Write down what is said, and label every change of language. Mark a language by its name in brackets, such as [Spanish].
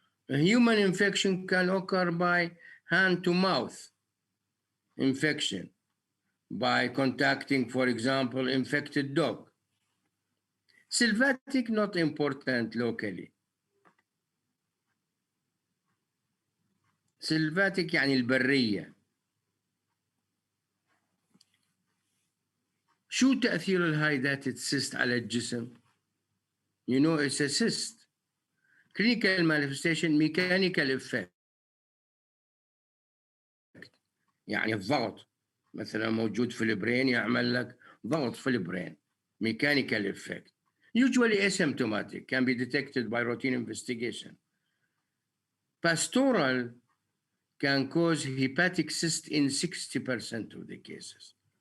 [English] A human infection can occur by hand-to-mouth infection, by contacting, for example, infected dog. Sylvatic, not important locally. [Arabic] Sylvatic يعني البرية. شو تأثير الهايداتد cyst على الجسم؟ [English] You know it's a cyst. Clinical manifestation, mechanical effect. [Arabic] يعني الضغط مثلا موجود في البرين يعمل لك ضغط في البرين. [English] Mechanical effect. Usually asymptomatic, can be detected by routine investigation. Pastoral can cause hepatic cyst in 60% of the cases.